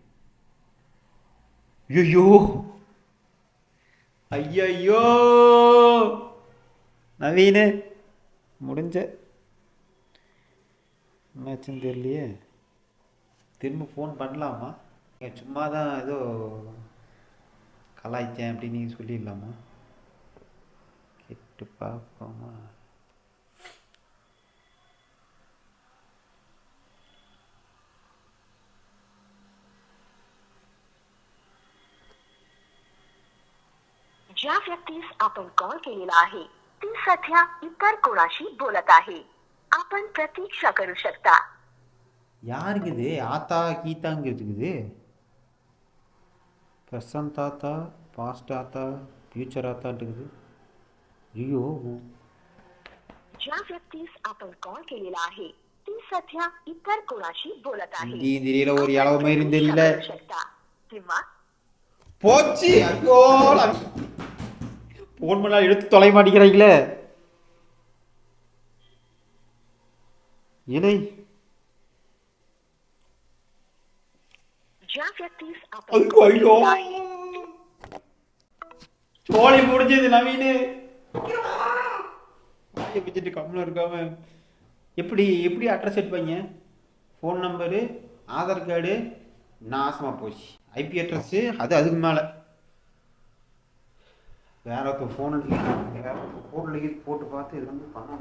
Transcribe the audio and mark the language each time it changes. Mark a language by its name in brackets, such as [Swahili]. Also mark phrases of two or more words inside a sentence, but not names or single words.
[Tamil] ஐயோ ஐயோ நவீனு முடிஞ்ச என்னாச்சுன்னு தெரியலையே. திரும்ப ஃபோன் பண்ணலாமா? சும்மா தான் ஏதோ கலாய்ச்சேன் அப்படின்னு நீங்கள் சொல்லிடலாமா? கேட்டு பார்ப்போமா? [Marathi] ज्या व्यक्तीस आपण कॉल केलेला आहे ती सध्या इतर कोणाशी बोलत आहे. आपण प्रतीक्षा करू शकता. [Tamil] யாருக்கு இது? ஆத்தா கீதாங்க இருக்குது. ப்ரெசன்ட் ஆத்தா, பாஸ்ட் ஆத்தா, ஃபியூச்சர் ஆத்தான்ட்டு இருக்குது. ஐயோ, [Marathi] ज्या व्यक्तीस आपण कॉल केलेला आहे ती सध्या इतर कोणाशी बोलत आहे. [Tamil] இந்தியும் தெரியல, ஒரு இளவு மயிரும் தெரியல. [Marathi] करू शकता किंवा [Tamil] போச்சு. ஐயோ, ஃபோன் பண்ணால் எடுத்து தொலை மாட்டேங்கிறாங்களே. இலை [Marathi] ज्या व्यक्तीस आपण [Tamil] ஐயோ [Marathi] call [Tamil] ஐயோ, [Marathi] केलेला आहे [Tamil] சோழி முடிஞ்சது நவீனு. வச்சுட்டு கம்மில் இருக்காம எப்படி எப்படி அட்ரஸ் எடுப்பாங்க? ஃபோன் நம்பரு, ஆதார் கார்டு நாசமாக போச்சு. ஐபி அட்ரஸ்ஸு அதுக்கு மேலே வேற ஒரு ஃபோனில் போட்டு பார்த்து இது வந்து பண்ணணும்.